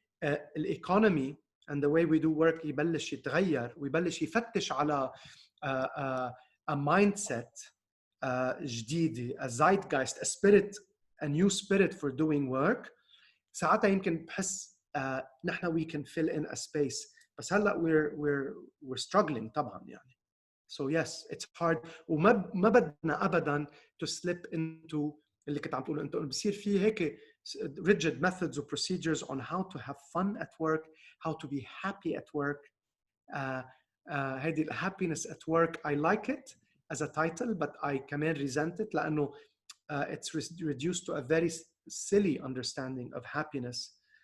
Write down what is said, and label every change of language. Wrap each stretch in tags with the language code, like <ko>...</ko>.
<en>الايكونومي and the way we do work</en> <ar>يبلش يتغير ويبلش يفتش على</ar> <en>a mindset</en> <ar>جديدة,</ar> <en>a zeitgeist, a spirit, a new spirit for doing work.</en> <ar>ساعتها يمكن بحس نحن</ar> <en>we can fill in a space.</en> <ar>بس هلا</ar> <en>we're struggling</en> <ar>طبعا يعني.</ar> <en>So yes, it's hard.</en> <ar>وما بدنا ابدا</ar> <en>to slip into</en> <ar>اللي كنت عم تقوله انت, بصير في هيك</ar> <en>rigid methods or procedures on how to have fun at work, how to be happy at work. هذه happiness at work, I like it as a title, but I</en> <ar>كمان</ar> <en>resent it</en> <ar>لأنه</ar> <en>it's reduced to a very silly understanding of happiness.</en>